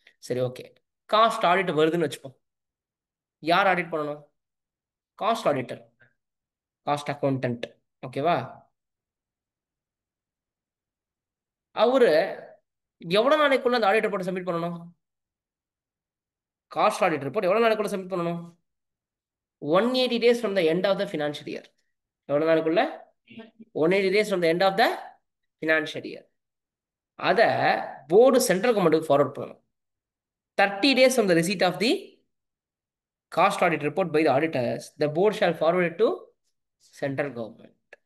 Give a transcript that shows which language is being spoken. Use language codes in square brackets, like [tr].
[ta] சரி, okay. Cost audit வருதுன்னு வச்சுப்போம். யார் ஆடிட் பண்ணணும்? Cost auditor, cost accountant. ஓகேவா? அவரு எவ்வளோ நாளைக்குள்ள அந்த ஆடிட் ரிப்போர்ட் சப்மிட் பண்ணணும்? காஸ்ட் ஆடிட் ரிப்போர்ட் எவ்வளோ நாளைக்குள்ள சப்மிட் பண்ணணும்? [en] 180 days from the end of the financial year. [ta] எவ்வளோ நாளைக்குள்ள? [en] 180 days from the end of the financial year. [ta] அதை போர்டு சென்ட்ரல் கவர்மெண்ட்டுக்கு ஃபார்வர்ட் பண்ணணும். [en] 30 days from the receipt of the cost audit report by the auditors, the board shall forward it to central government.